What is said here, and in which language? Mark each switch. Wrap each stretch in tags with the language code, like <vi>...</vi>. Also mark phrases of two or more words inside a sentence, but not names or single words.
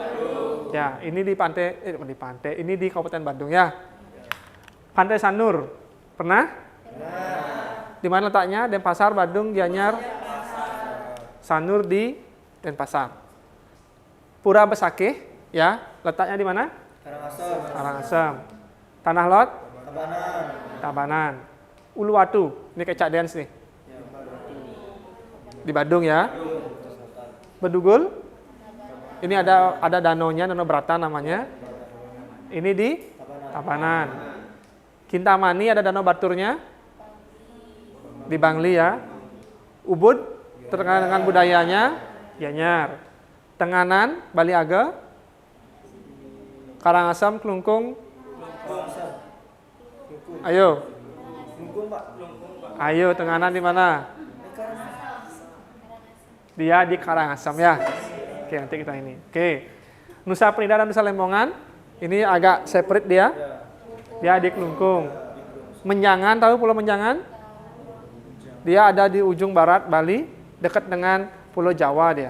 <id>Ya, ini di pantai, ini di Kabupaten Bandung ya. Pantai Sanur, pernah? Pernah. Di mana letaknya? Denpasar, Badung, Gianyar, Sanur di Denpasar. Pura Besakih, ya, letaknya di mana? Karangasem. Tanah Lot? Tabanan. Uluwatu, ini kayak Cak Dance nih. Di Badung ya. Bedugul? Ini ada danaunya, Danau Brata namanya. Ini di Tabanan. Kintamani ada danau baturnya di Bangli ya. Ubud terkait dengan budayanya Gianyar. Tenganan Bali Age. Karangasem, Kelungkung. Ayo. Ayo, Tenganan di mana? Dia di Karangasem ya. Oke, nanti kita ini. Oke. Nusa Penida dan Nusa Lembongan, ini agak separate dia. Dia di Kelungkung. Menjangan, tahu Pulau Menjangan? Dia ada di ujung barat Bali, dekat dengan Pulau Jawa dia.</id>